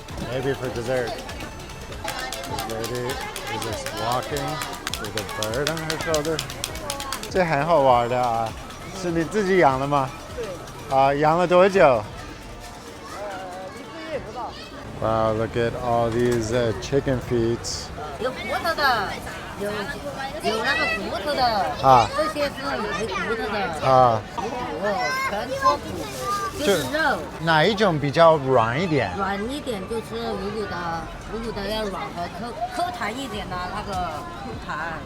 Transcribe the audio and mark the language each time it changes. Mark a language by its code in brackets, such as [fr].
[en] Maybe for dessert. This lady is just walking with a bird on her shoulder. [zh] 这很好玩的啊，是你自己养的吗？对。养了多久？1个月不到。 [en] Wow, look at all these chicken feet. [zh] 有骨头的，有那个骨头的啊，这些是没骨头的啊，全脱骨，就是肉。哪一种比较软一点？软一点就是无骨的要软和口弹一点的那个口弹。